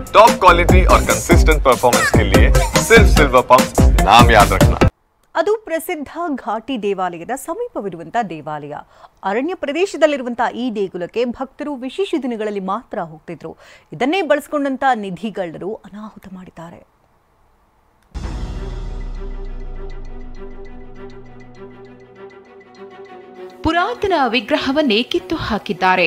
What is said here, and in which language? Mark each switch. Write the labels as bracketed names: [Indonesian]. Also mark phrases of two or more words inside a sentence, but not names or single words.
[English] top quality [Hindi] और [English] consistent performance [Hindi] के लिए सिर्फ सिल्वर पंप नाम याद रखना। [Kannada] ಅದು ಪ್ರಸಿದ್ಧ ಘಾಟಿ ದೇವಾಲಯದ ಸಮೀಪವಿರುವಂತಹ ದೇವಾಲಯ. ಅರಣ್ಯ ಪ್ರದೇಶದಲ್ಲಿರುವಂತಹ ಈ ದೇಗುಲಕ್ಕೆ ಭಕ್ತರು ವಿಶೇಷ ದಿನಗಳಲ್ಲಿ ಮಾತ್ರ ಹೋಗ್ತಿದ್ರು. ಇದನ್ನೇ ಬಳಸಿಕೊಂಡಂತ ನಿಧಿಗಳ್ಳರು ಅನಾಹುತ ಮಾಡಿದ್ದಾರೆ. ಪುರಾತನ ವಿಗ್ರಹವನ್ನೇ ಕಿತ್ತು ಹಾಕಿದ್ದಾರೆ.